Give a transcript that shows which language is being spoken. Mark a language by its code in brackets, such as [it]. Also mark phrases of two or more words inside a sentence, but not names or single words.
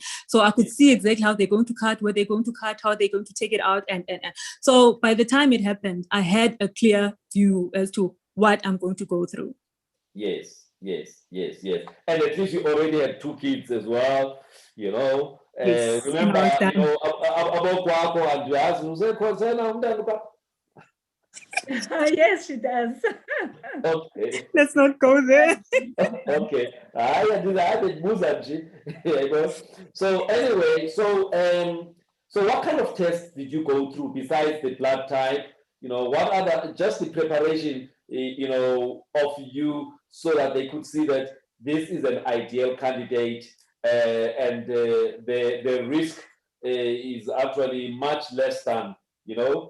[en] So I could see exactly how they're going to cut, where they're going to cut, how they're going to take it out. And so by the time it happened, I had a clear view as to what I'm going to go through. Yes. And at least you already had 2 kids as well, you know. Yes, Remember, I was done. you know, about [xh] kwakho and uyazi usekhonzela umntana uba. [en] Yes, she does. Okay. Let's not go there. [xh] Okay. Ndibuza nje. Yabo. [en] So anyway, so what kind of tests did you go through besides the blood type? You know, what other, just the preparation, you know, of you so that they could see that this is an ideal candidate, and the risk is actually much less than, you know,